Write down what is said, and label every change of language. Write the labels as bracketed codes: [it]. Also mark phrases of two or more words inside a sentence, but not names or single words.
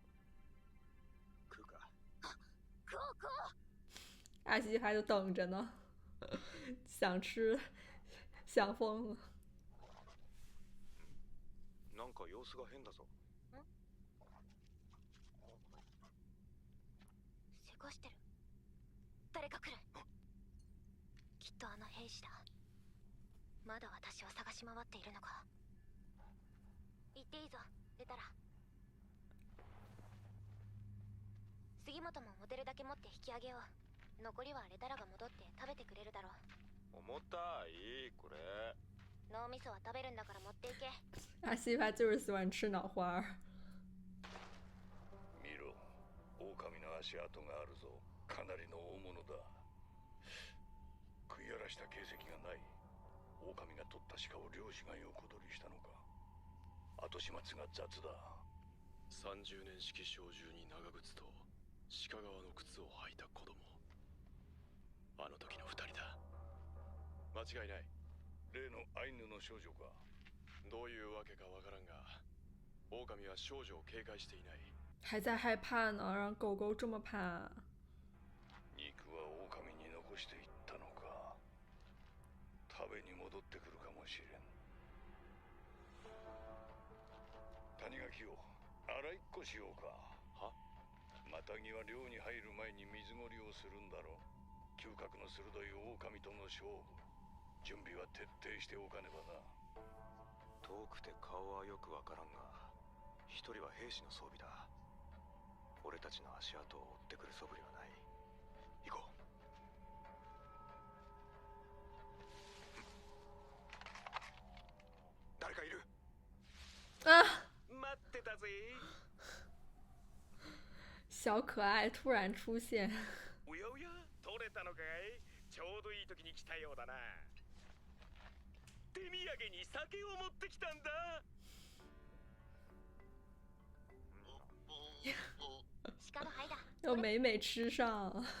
[ja] 食うか。食おう食おう。 [zh] 阿西还就等着呢。 想吃，想疯了。 [ja] なんか様子が変だぞ。せかしてる。誰か来る。きっとあの兵士だ。まだ私を探し回っているのか。行っていいぞ、レタラ。杉本も持てるだけ持って引き上げよう。残りはレタラが戻って食べてくれるだろう。重たいこれ。脳みそは食べるんだから持っていけ。 [zh] 阿西吧就是喜欢吃脑花儿。 [ja] 見ろ、狼の足跡があるぞ。かなりの大物だ。食い荒らした形跡がない。狼が取った鹿を猟師が横取りしたのか。後始末が雑だ。 30年式小銃に長靴と鹿革の靴を履いた子供。あの時の2人だ。間違いない。例のアイヌの少女か。どういうわけかわからんが、狼は少女を警戒していない。 [zh] 还在害怕呢，让狗狗这么怕。 [ja] 肉は狼に残していったのか。食べに戻ってくるかもしれん。谷垣を洗いっこしようか。は？マタギは漁に入る前に水ごりをするんだろう。嗅覚の鋭い狼との勝負。準備は徹底しておかねばな。遠くて顔はよくわからんが、一人は兵士の装備だ。俺たちの足跡を追ってくる素振りはない。行こう。誰かいる？啊！待ってたぜ。 [zh] 小可爱突然出现。 [ja] おやおや、取れたのかい？ちょうどいい時に来たようだな。手土産に酒を持ってきたんだ。鹿の肺だ。 [zh] 要美美吃上。